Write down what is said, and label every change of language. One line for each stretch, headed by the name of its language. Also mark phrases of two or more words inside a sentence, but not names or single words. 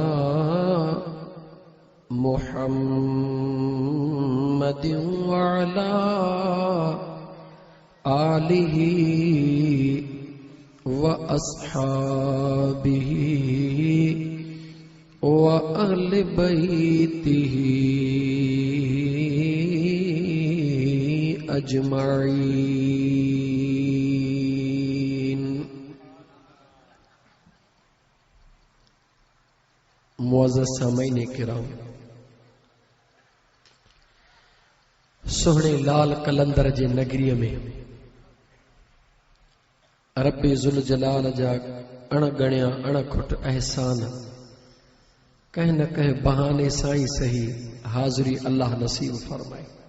Arabic: محمدٍ وعلى آله وأصحابه وأهل بيته أجمعين.
Sindhi: मुअज़्ज़ज़ सामईन किराम, सोहणे लाल कलंदर जे नगरीअ में रब्बे ज़ुल जलाल जा अणगणिया अणखुट एहसान कंहिं न कंहिं बहाने सां ई सही हाज़िरी अल्लाह नसीब फरमाए।